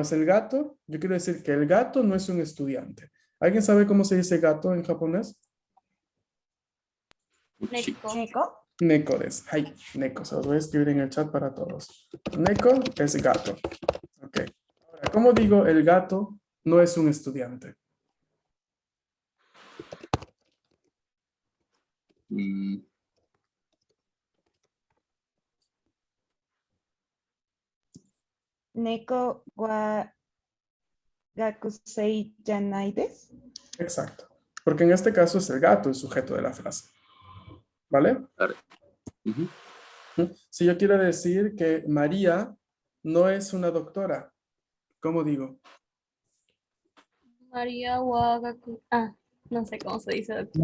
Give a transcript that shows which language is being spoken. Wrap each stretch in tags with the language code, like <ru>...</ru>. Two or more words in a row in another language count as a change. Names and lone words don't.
<es>Es el gato, yo quiero decir que el gato no es un estudiante. ¿Alguien sabe cómo se dice gato en japonés? ¿Neko?</es> <ja>猫です。はい、猫.</ja> <es>Se los voy a escribir en el chat para todos. Neko es gato. Ok. Ahora, ¿cómo digo el gato no es un estudiante? Mm,</es> <ja>猫は学生じゃないです.</ja> <es>Exacto. Porque en este caso es el gato el sujeto de la frase. ¿Vale? claro. Ujú. Si yo quiero decir que María no es una doctora, ¿cómo digo? María Wagaku. Ah, no sé cómo se dice. Doctor.</es>